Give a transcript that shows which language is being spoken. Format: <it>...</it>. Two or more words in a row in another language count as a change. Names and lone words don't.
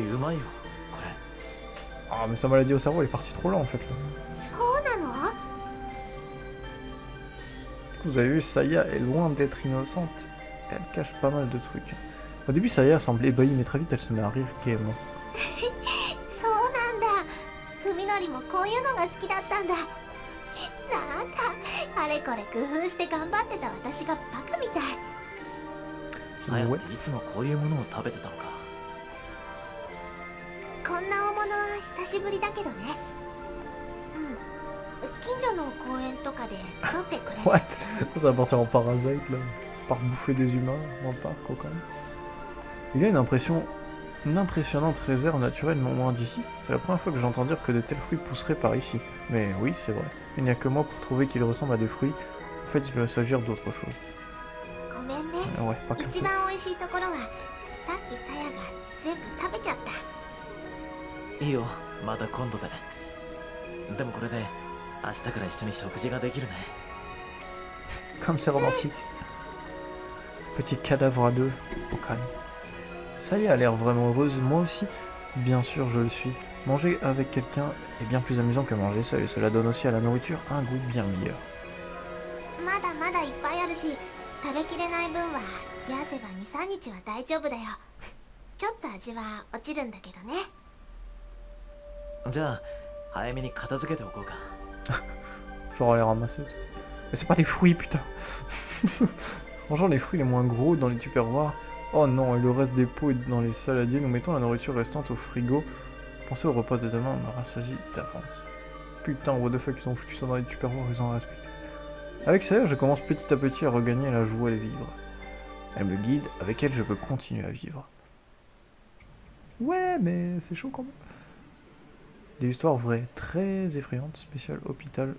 <fr>Ah, mais sa maladie au cerveau, elle est partie trop loin en fait là. Vous avez vu, Saya est loin d'être innocente. Elle cache pas mal de trucs. Au début, Saya semble ébahie, mais très vite, elle se met à rire gaiement.</fr> <ja>こういうのが好きだったんだ。なんだ、あれこれ工夫して頑張ってた私がバカみたい。さやっていつもこういうものを食べてたのか。こんな大物は久しぶりだけどね。近所の公園とかで取ってくれる。</ja> <en>What?</en> <fr>Ça va partir en parasite là, par bouffer des humains dans le parc quoi quand même. Il a une impressionnante réserve naturelle non loin d'ici. C'est la première fois que j'entends dire que de tels fruits pousseraient par ici. Mais oui, c'est vrai. Il n'y a que moi pour trouver qu'ils ressemblent à des fruits. En fait, il doit s'agir d'autre chose.</fr> <ja>ごめんね。</ja> <fr>Ouais, pas qu'un</fr> <ja>一</ja> <fr>peu.</fr> <ja>番美味しいところはさっきさやが全部食べちゃった。いいよ、また今度で。でもこれで明日から一緒に食事ができるね。</ja> <fr>Comme c'est romantique. Petit cadavre à deux, au calme. Saya a l'air vraiment heureuse, moi aussi. Bien sûr, je le suis. Manger avec quelqu'un est bien plus amusant que manger seul, et cela donne aussi à la nourriture un goût bien meilleur.</fr> <ja>まだまだいっぱいあるし、食べきれない分は冷やせば 2,3 日は大丈夫だよ。ちょっと味は落ちるんだけどね。じゃあ早めに片付けておこうか。</ja> <fr>Genre les ramasser. Mais c'est pas des fruits, putain. Franchement, les fruits les moins gros dans les tupperwares. Oh non, et le reste des pots est dans les saladiers. Nous mettons la nourriture restante au frigo. Pensez au repas de demain, on aura rassasie d'avance. Putain,</fr> <en>what the fuck,</en> <fr>ils ont foutu ça dans les tupperwares, ils ont respecté. Avec ça, je commence petit à petit à regagner la joie de vivre. Elle me guide, avec elle je peux continuer à vivre. Ouais, mais c'est chaud quand même. Des histoires vraies, très effrayantes, spécial hôpital.</fr>